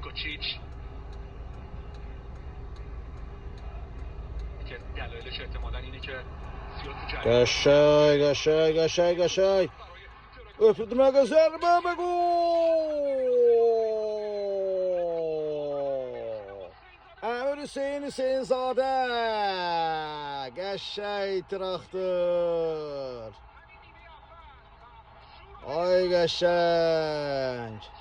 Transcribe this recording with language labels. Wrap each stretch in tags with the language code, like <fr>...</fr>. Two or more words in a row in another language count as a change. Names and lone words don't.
<az>Perisic.</az> <fa>که دلایلش احتمالاً اینه که زیاد تو جریان</fa> <az>Qəşəng. Öpüdürmə zərbə və gol! Əmir Hüseynzadə. Qəşəng traktör. Ay qəşəng.</az>